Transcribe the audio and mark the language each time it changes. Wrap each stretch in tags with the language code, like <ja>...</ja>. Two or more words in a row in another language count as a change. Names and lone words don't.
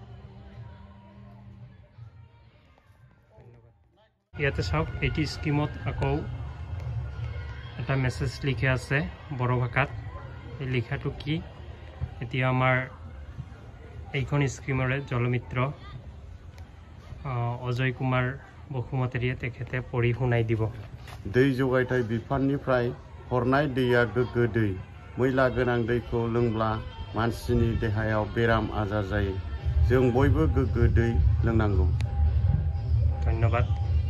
<as>ইয়াতে চাওক এইটি স্কিমত আকৌ এটা মেছেজ লিখা আছে বড়ো ভাষাত। এই লিখাটো কি এতিয়া আমাৰ এইখন স্কিমৰে জলমিত্ৰ অজয় কুমাৰ বসুমতাৰীয়ে তেখেতে পঢ়ি শুনাই দিব।</as> <brx>दै जगायथाय बिफाननिफ्राय हरनाय दैया गोग्गो दै। मैला गोनां दैखौ लोंब्ला मानसिनि देहायाव बेराम आजार जायो। जों बयबो गोग्गो दै लोंनांगौ। धन्यवाद।</brx>